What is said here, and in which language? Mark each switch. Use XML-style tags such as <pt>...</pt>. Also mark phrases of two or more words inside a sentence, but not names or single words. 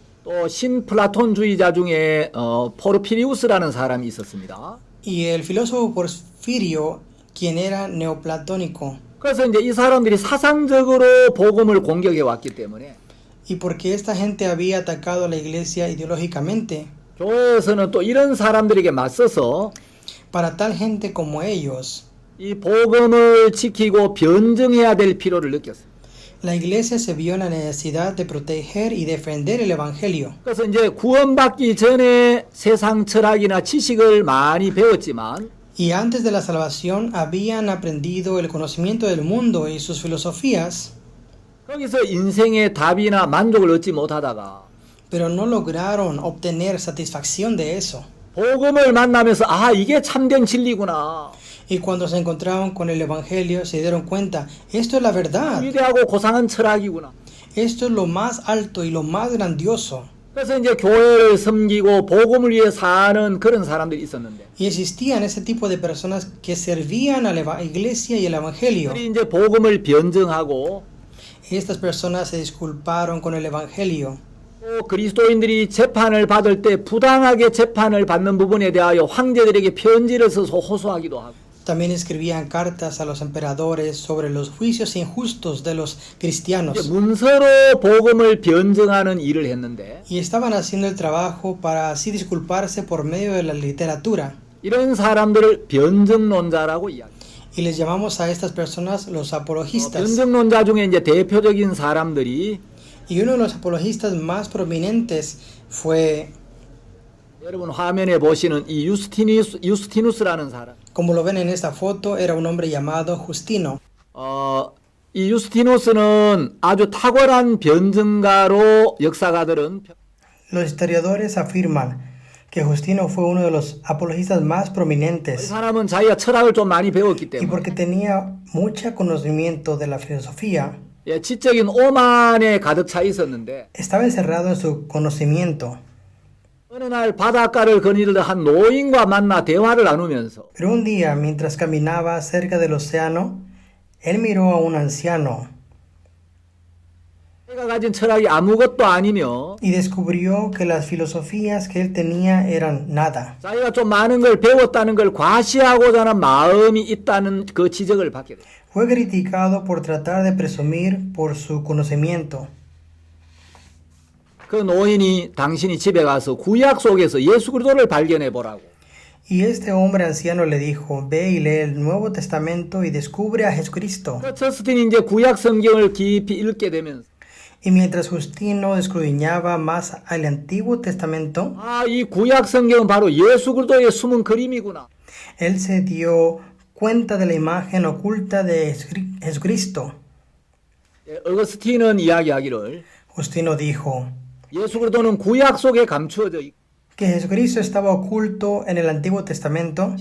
<ko>또 신플라톤주의자 중에 포르피리우스라는 사람이 있었습니다.</ko> <es>Y el filósofo Porfirio, quien era neoplatónico.</es> <ko>그래서 이제 이 사람들이 사상적으로 복음을 공격해 왔기 때문에</ko> <es>Y porque esta gente había atacado a la iglesia ideológicamente,</es> <ko>교회에서는 또 이런 사람들에게 맞서서</ko> <es>para tal gente como ellos,</es> <ko>이 복음을 지키고 변증해야 될 필요를 느꼈어요.</ko> <es>la iglesia se vio en la necesidad de proteger y defender el evangelio.</es> <ko>그래서 이제 구원받기 전에 세상 철학이나 지식을 많이 배웠지만</ko> <es>Y antes de la salvación habían aprendido el conocimiento del mundo y sus filosofías,</es> <ko>거기서 인생의 답이나 만족을 얻지 못하다가</ko> <es>pero no lograron obtener satisfacción de eso.</es> <ko>복음을 만나면서 아 이게 참된 진리구나.</ko> <es>Y cuando se encontraron con el evangelio se dieron cuenta, esto es la verdad,</es> <ko>위대하고 고상한 철학이구나.</ko> <es>esto es lo más alto y lo más grandioso.</es> <ko>그래서 이제 교회를 섬기고 복음을 위해 사는 그런 사람들이 있었는데</ko> <es>Y existían ese tipo de personas que servían a la iglesia y el evangelio.</es> <ko>그들이 이제 복음을 변증하고</ko> <es>Estas personas se disculparon con el evangelio.</es> <ko>또 그리스도인들이 재판을 받을 때 부당하게 재판을 받는 부분에 대하여 황제들에게 편지를 써서 호소하기도 하고</ko> <es>También escribían cartas a los emperadores sobre los juicios injustos de los</es> <ko>이제</ko> <es>cristianos.</es> <ko>문서로 복음을 변증하는 일을 했는데</ko> <es>Y estaban haciendo el trabajo para así disculparse por medio de la literatura.</es> <ko>이런 사람들을 변증론자라고 이야기해요.</ko> <es>Y les llamamos a estas personas los apologistas.</es> <ko>변증론자 중에 이제 대표적인 사람들이</ko> <es>Y uno de los apologistas más prominentes fue,</es> <ko>여러분 화면에 보시는 이 유스티누스라는 사람.</ko> <es>como lo ven en esta foto, era un hombre llamado Justino.</es> <ko>이 유스티누스는 아주 탁월한 변증가로 역사가들은</ko> <es>Los historiadores afirman que Justino fue uno de los apologistas más</es> <ko>이</ko> <es>prominentes</es> <ko>사람은 자기가 철학을 좀 많이 배웠기</ko> <es>y</es> <ko>때문에</ko> <es>porque tenía mucho conocimiento de la filosofía,</es> <ko>예, 지적인 오만에 가득 차 있었는데</ko> <es>estaba encerrado en su conocimiento.</es> <ko>어느 날 바닷가를 거닐던 한 노인과 만나 대화를 나누면서</ko> <es>Pero un día, mientras caminaba cerca del océano, él miró a un anciano</es> <ko>내가 가진 철학이 아무것도 아니며</ko> <es>y descubrió que las filosofías que él tenía eran nada.</es> <ko>자기가 좀 많은 걸 배웠다는 걸 과시하고자 하는 마음이 있다는 그 지적을 받게 돼요.</ko> <es>Fue criticado por tratar de presumir por su conocimiento.</es> <ko>그 노인이 당신이 집에 가서 구약 속에서 예수 그리스도를 발견해 보라고.</ko> <es>Y este hombre anciano le dijo, ve y lee el Nuevo Testamento y descubre a Jesucristo.</es> <ko>그 저스틴이 이제 구약 성경을 깊이 읽게 되면서</ko> <es>Y mientras Justino escudriñaba más al Antiguo Testamento,</es> <ko>아, 이 구약 성경은 바로 예수 그리스도의 숨은 그림이구나.</ko> <es>él se dio cuenta de la imagen oculta de Jesucristo.</es> <ko>예, 어거스틴은 이야기하기를</ko> <es>Justino dijo</es> <ko>예수 그리스도는 구약 속에 감추어져 있고</ko> <es>que Jesucristo estaba oculto en el Antiguo Testamento</es>